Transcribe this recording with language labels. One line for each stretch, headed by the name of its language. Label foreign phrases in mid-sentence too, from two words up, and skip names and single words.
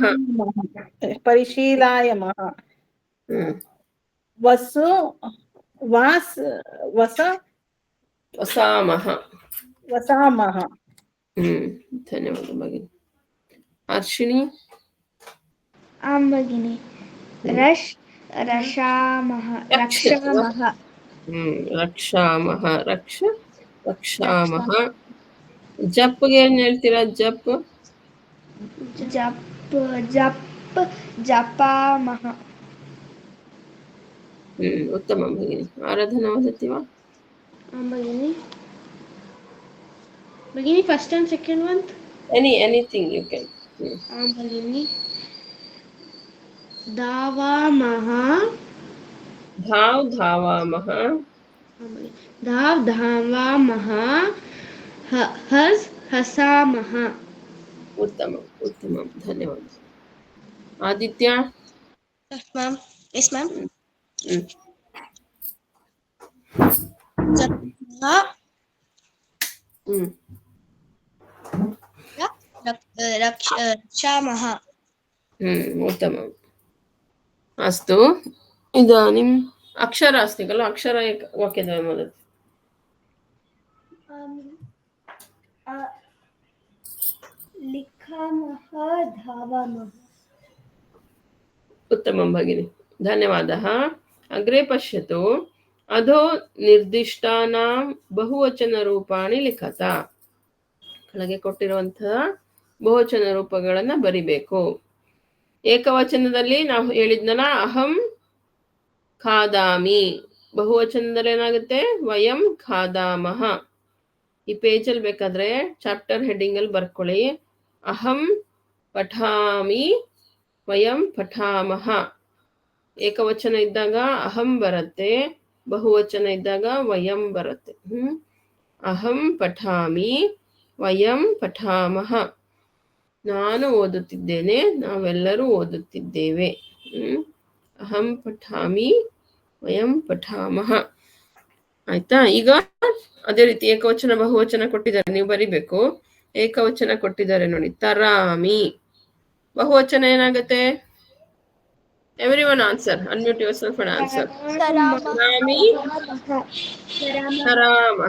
Sanskrit: परिशीलयामः. वसामः. धन्यवाद भगिनि. अर्शिणी. आं भगिनि. रक्षामः रक्षामः.
Kannada: ಜಪ್ಗೆ ಏನ್ ಹೇಳ್ತೀರಾ? ಜಪ್.
Sanskrit: जपामः. उत्तमं भगिनि. आराधना वदति वा? आं भगिनि.
English: भगिनि first and second one. Anything you can.
Sanskrit: आं भगिनि. धावामः. धावामः. धावामः. हसामः. उत्तमं, उत्तमं, धन्यवादः. आदित्य.
English: Yes, ma'am. Yes, ma'am.
Sanskrit: रक्षामः. उत्तमम्. अस्तु, इदानीम् अक्षर अस्ति खलु? अक्षर वाक्यद्वयं वदतु. लिखामः धावामः. उत्तमं भगिनि, धन्यवादः. अग्रे पश्यतु. अधो निर्दिष्टानां ಬಹುವಚನರೂಪಾಣಿ ಲಿಖತ.
Kannada: ಕೆಳಗೆ ಕೊಟ್ಟಿರುವಂತಹ ಬಹುವಚನ ರೂಪಗಳನ್ನು ಬರಿಬೇಕು. ಏಕವಚನದಲ್ಲಿ ನಾವು ಹೇಳಿದ್ನಲ್ಲ,
Sanskrit: ಅಹಂ ಖಾದಾಮಿ.
Kannada: ಬಹುವಚನದಲ್ಲಿ ಏನಾಗುತ್ತೆ?
Sanskrit: ವಯಂ ಖಾದಾಮಹ.
Kannada: ಈ ಪೇಜಲ್ಲಿ ಬೇಕಾದ್ರೆ
English: chapter heading
Kannada: ಅಲ್ಲಿ ಬರ್ಕೊಳ್ಳಿ.
Sanskrit: ಅಹಂ ಪಠಾಮಿ, ವಯಂ ಪಠಾಮಹ.
Kannada: ಏಕವಚನ ಇದ್ದಾಗ ಅಹಂ ಬರುತ್ತೆ, ಬಹುವಚನ ಇದ್ದಾಗ ವಯಂ ಬರುತ್ತೆ.
Sanskrit: ಅಹಂ ಪಠಾಮಿ, ವಯಂ ಪಠಾಮಹ.
Kannada: ನಾನು ಓದುತ್ತಿದ್ದೇನೆ, ನಾವೆಲ್ಲರೂ ಓದುತ್ತಿದ್ದೇವೆ.
Sanskrit: ಅಹಂ ಪಠಾಮಿ, ವಯಂ ಪಠಾಮಹ.
Kannada: ಆಯ್ತಾ? ಈಗ ಅದೇ ರೀತಿ ಏಕವಚನ ಬಹುವಚನ ಕೊಟ್ಟಿದ್ದಾರೆ, ನೀವು ಬರಿಬೇಕು. ಏಕವಚನ ಕೊಟ್ಟಿದ್ದಾರೆ ನೋಡಿ, ತರಾಮಿ. ಬಹುವಚನ ಏನಾಗುತ್ತೆ?
English: Everyone answer. Unmute yourself and answer.
Sanskrit: ತರಾಮಿ, ತರಾಮಹ.